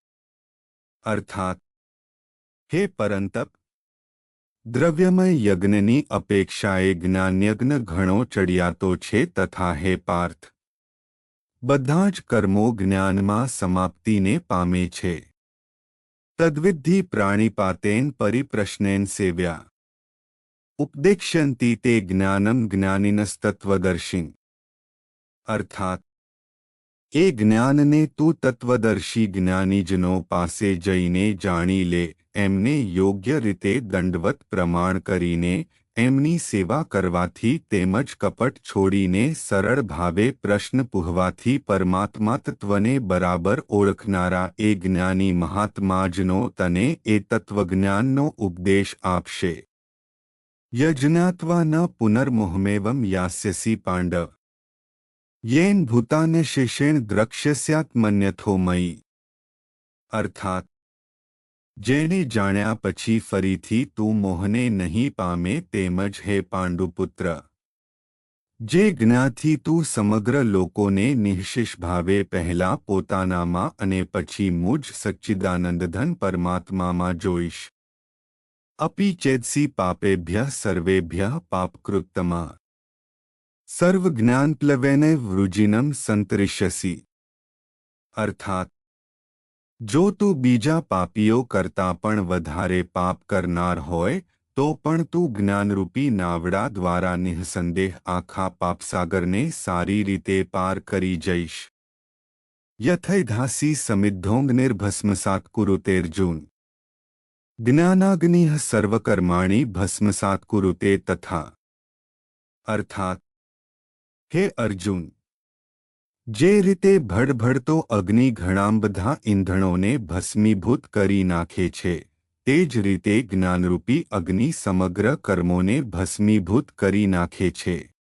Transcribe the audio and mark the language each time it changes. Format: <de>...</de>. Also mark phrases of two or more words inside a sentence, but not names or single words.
<gu>અર્થાત હે પરંતપ, દ્રવ્યમય યજ્ઞની અપેક્ષાએ જ્ઞાનયજ્ઞ ઘણો ચઢિયાતો છે તથા હે પાર્થ બધા જ કર્મો જ્ઞાનમાં સમાપ્તિને પામે છે।</gu> <sa>तद्विद्धि प्राणिपातेन परिप्रश्नेन सेव्या उपदेक्ष्यन्ति ते ज्ञानम ज्ञानिनस्तत्वदर्शी।</sa> <gu>અર્થાત એ જ્ઞાનને તું તત્વદર્શી જ્ઞાનીજનો પાસે જઈને જાણી લે એમને યોગ્ય રીતે દંડવત પ્રમાણ કરીને એમની સેવા કરવાથી તેમજ કપટ છોડીને સરળ ભાવે પ્રશ્ન પૂછવાથી પરમાત્મા તત્વને બરાબર ઓળખનારા એ જ્ઞાની મહાત્માજનો તને એ તત્વજ્ઞાનનો ઉપદેશ આપશે।</gu> <sa>यज्ञात्वा न पुनर्मोहमेवं यास्यसि पांडव येन भूतान्य शेषेण द्रक्ष्यस्यात्मन्यथो मयि।</sa> <gu>અર્થાત જેને જાણ્યા પછી ફરીથી તું મોહને નહીં પામે તેમજ હે પાંડુપુત્ર જે જ્ઞાથી તું સમગ્ર લોકોને નિઃશેષ ભાવે પહેલા પોતાનામાં અને પછી મુજ સચ્ચિદાનંદઘન પરમાત્મામાં જોઈશ।</gu> <sa>अपि चेदसि पापेभ्यः सर्वेभ्यः पापकृत्तमा सर्वज्ञानप्लवेन वृजिनं संतरिष्यसि।</sa> <gu>અર્થાત જો તું બીજા પાપીઓ કરતાં પણ વધારે પાપ કરનાર હોય તો પણ તું જ્ઞાનરૂપી નાવડા દ્વારા નિઃસંદેહ આખા પાપસાગરને સારી રીતે પાર કરી જઈશ।</gu> <sa>यथैधासी समिद्धोऽग्निर्भस्मसात् कुरुतेऽर्जुन ज्ञानाग्निः सर्वकर्माणि भस्मसात् कुरुते तथा।</sa> <gu>અર્થાત હે અર્જુન, જે રીતે ભડભડતો અગ્નિ ઘણા બધા ઈંધણોને ભસ્મીભૂત કરી નાખે છે તે જ રીતે જ્ઞાનરૂપી અગ્નિ સમગ્ર કર્મોને ભસ્મીભૂત કરી નાખે છે।</gu>